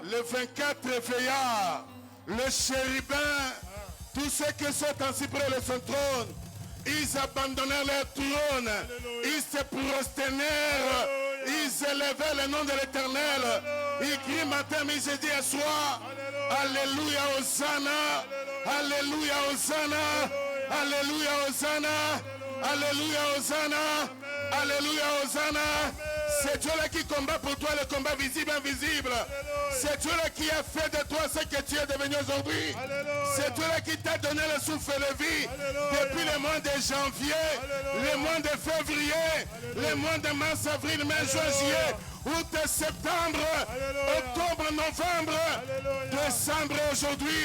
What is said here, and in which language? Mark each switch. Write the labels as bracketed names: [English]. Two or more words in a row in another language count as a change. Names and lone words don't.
[French] Les 24 veillards, le chérubin, tous ceux qui sont ainsi près de son trône, ils abandonnèrent leur trône. Alléluia. Ils se prosternèrent. Alléluia. Ils élevaient le nom de l'Éternel. Alléluia. Ils crient matin, mais ils dit à soir. Alléluia, Hosanna. Alléluia, Hosanna. Alléluia, Hosanna. Alléluia, Hosanna. Alléluia, Hosanna. C'est Dieu-là qui combat pour toi le combat visible et invisible. C'est Dieu-là qui a fait de toi ce que tu es devenu aujourd'hui. C'est Dieu-là qui t'a donné le souffle de vie. Depuis le mois de janvier, le mois de février, le mois de mars, avril, mai, juin, juillet, août, septembre, octobre, novembre, décembre aujourd'hui.